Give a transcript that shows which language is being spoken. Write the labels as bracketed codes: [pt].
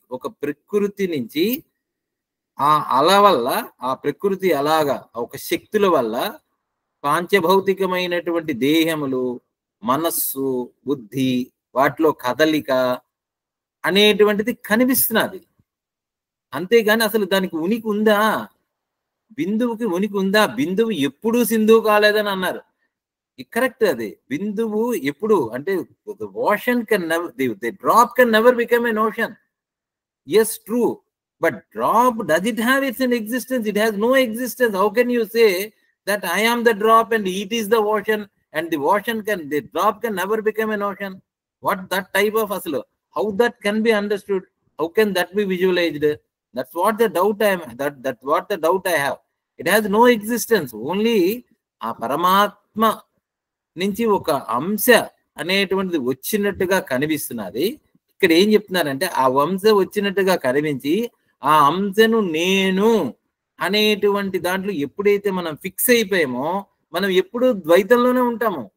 [te] ఒక ప్రకృతి నుంచి ఆ అల వల్ల, ఆ ప్రకృతి అలాగా ఒక శక్తుల వల్ల పాంచభౌతికమైనటువంటి దేహములు, మనస్సు, బుద్ధి, వాటిలో కదలిక అనేటువంటిది కనిపిస్తున్నది. అంతేగాని అసలు దానికి ఉనికి ఉందా? బిందువుకి ఉనికి ఉందా? బిందువు ఎప్పుడూ సింధువు కాలేదని అన్నారు. కరెక్ట్. అది బిందువు ఎప్పుడు అంటే [en] Ocean can never, the drop can never become an ocean. Yes, true. But drop, does it have its existence? It has no existence. How can you say that I am the drop and it is the ocean, and the drop can never become an ocean? What that type of aslo? How that can be understood? How can that be visualized? That's what the doubt I am. That's what the doubt I have. It has no existence. [te] Only ఆ పరమాత్మ నుంచి ఒక అంశ అనేటువంటిది వచ్చినట్టుగా కనిపిస్తున్నది. ఇక్కడ ఏం చెప్తున్నారంటే ఆ వంశ వచ్చినట్టుగా కనిపించి ఆ అంశను నేను అనేటువంటి దాంట్లో ఎప్పుడైతే మనం ఫిక్స్ అయిపోయామో మనం ఎప్పుడు ద్వైతంలోనే ఉంటాము.